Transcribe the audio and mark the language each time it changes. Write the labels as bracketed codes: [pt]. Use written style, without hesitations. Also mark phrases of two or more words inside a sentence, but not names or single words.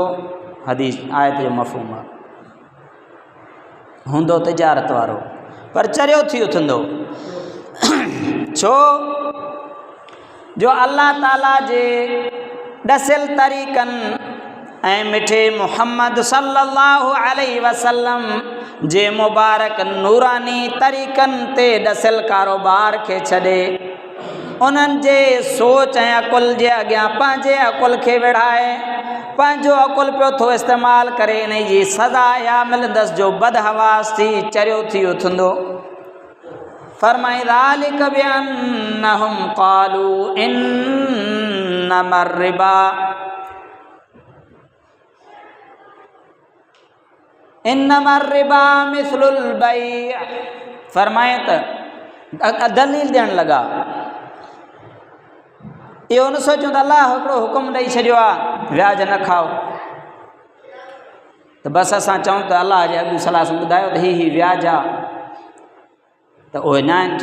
[sd] हदीस आयत जो मफ़हूम आहे, हूंदो तिजारत वारो पर चरियो थी उथंदो। छो जो अल्लाह ताला जे ॾसियल तरीक़नि ऐं मिठे मुहम्मद सल्लल्लाहु अलैहि वसल्लम जे मुबारक नूरानी तरीक़नि ते ॾसियल कारोबार खे छॾे उन्हनि जे सोच ऐं अकुल जे अॻियां पंहिंजे अकुल खे विढ़ाए पंहिंजो अकुल पियो थो इस्तेमालु करे, इन जी सज़ा या मिलंदसि जो बदहवास थी चरियो थी उथंदो। [ar] फरमाई ذلك بأنهم قالوا إنما الربا مثل البيع. फरमाए त दलील ॾियणु लॻा, इहो न सोचूं त अलाह हिकिड़ो हुकुम ॾेई छॾियो आहे व्याज न खाओ त बसि असां चऊं त अलाह जे अॻु सलाह ॿुधायो त ही व्याज आहे त उहे न आहिनि।